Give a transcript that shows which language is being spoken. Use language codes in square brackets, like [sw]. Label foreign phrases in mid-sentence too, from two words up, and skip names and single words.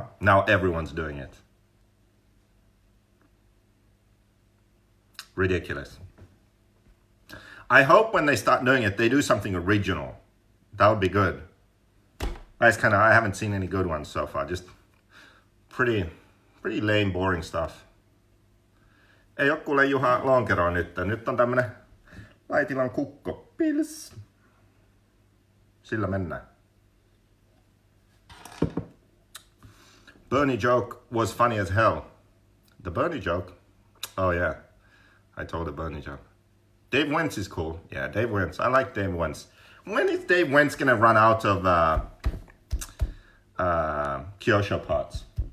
[en] Now everyone's doing it. Ridiculous. I hope when they start doing it, they do something original. That would be good. I haven't seen any good ones so far. Just pretty lame, boring stuff. [fi] Ei oo kuule Juha lonkeroa nyt. Nyt on tämmönen Laitilan kukko pils. Sillä mennään. [en] Bernie joke was funny as hell. The Bernie joke? Oh yeah. I told a Bernie joke. Dave Wentz is cool. Yeah, Dave Wentz. I like Dave Wentz. When is Dave Wentz gonna run out of Kyosho parts?